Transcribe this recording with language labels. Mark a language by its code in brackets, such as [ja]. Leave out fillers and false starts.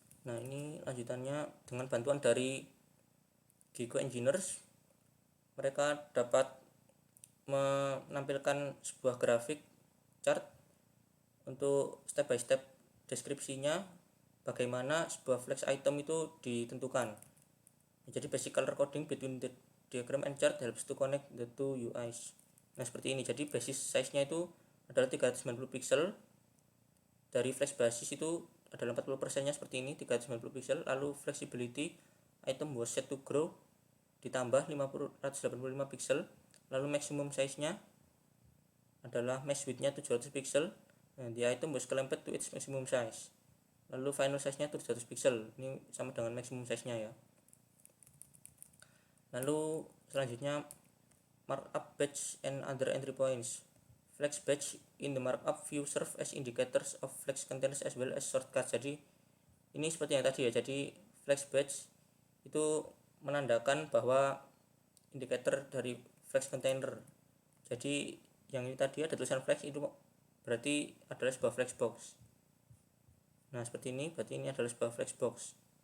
[id] Nah, ini lanjutannya dengan bantuan dari Gigo Engineers, mereka dapat menampilkan sebuah grafik chart untuk step by step deskripsinya bagaimana sebuah flex item itu ditentukan. Jadi [en] basic color coding between the diagram and chart helps to connect the two UIs. [id] Nah, seperti ini. Jadi basis size-nya itu adalah 390 pixel. Dari flex basis itu adalah 40% nya seperti ini, 390 pixel. Lalu [en] flexibility item was set to grow [id] ditambah 185 pixel. Lalu maximum size-nya adalah mesh width-nya 700 pixel. Nah, [en] the item was clamped to its maximum size. [id] Lalu final size-nya 700 pixel. Ini sama dengan maximum size-nya ya. Lalu selanjutnya [en] markup batch and other entry points. Flex batch in the markup view serve as indicators of flex containers as well as shortcuts. [id] Jadi ini seperti yang tadi ya. Jadi flex batch itu menandakan bahwa indikator dari flex container. Jadi yang ini tadi ada tulisan flex, itu berarti adalah sebuah flex box. Nah, seperti ini berarti ini adalah sebuah flex box.